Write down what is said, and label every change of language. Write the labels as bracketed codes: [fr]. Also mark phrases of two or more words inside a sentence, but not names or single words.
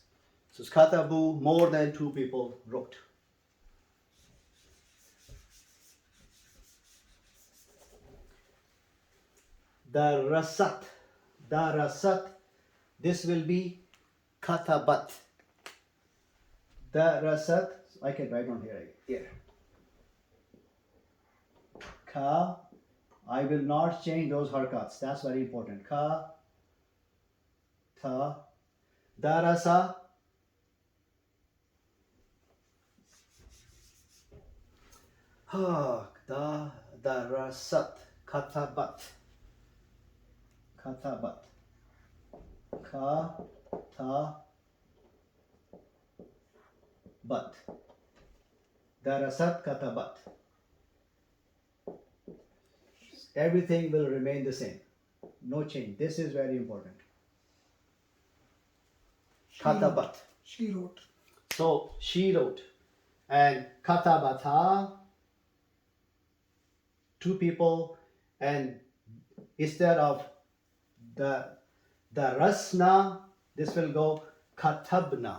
[en] So it's katabu, more than 2 people wrote. Darasat, this will be katabat. Darasat, I can write on here. Ka, I will not change those harakats. That's very important. [ar] كَ تَ دَرَسَ هَ دَ دَرَسَتْ كَتَبَتْ كَ تَ بَتْ دَرَسَتْ كَتَبَتْ. [en] Everything will remain the same. No change. This is very important. Katabat. She wrote. So she wrote. And katabata, 2 people, and instead of the rasna, this will go katabna.